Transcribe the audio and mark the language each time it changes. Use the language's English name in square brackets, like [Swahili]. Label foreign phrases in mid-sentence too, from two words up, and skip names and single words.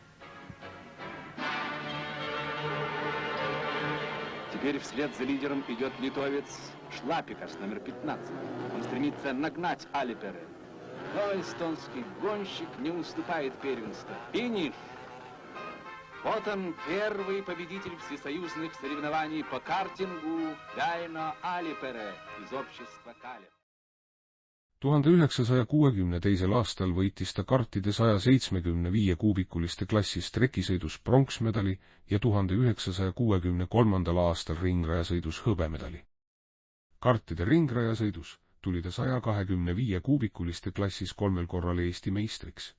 [Russian] Теперь вслед за лидером идет литовец Шлапикас, номер 15. Он стремится нагнать Алипере. Но эстонский гонщик не уступает первенства. Финиш! Вот он, первый победитель всесоюзных соревнований по картингу Väino Alipere из общества Kalev. [Estonian] 1962. aastal võitis ta kartide 175 kuubikuliste klassis trekisõidus pronksmedali ja 1963. aastal ringrajasõidus hõbemedali. Kartide ringrajasõidus tuli ta 125 kuubikuliste klassis 3 korral Eesti meistriks.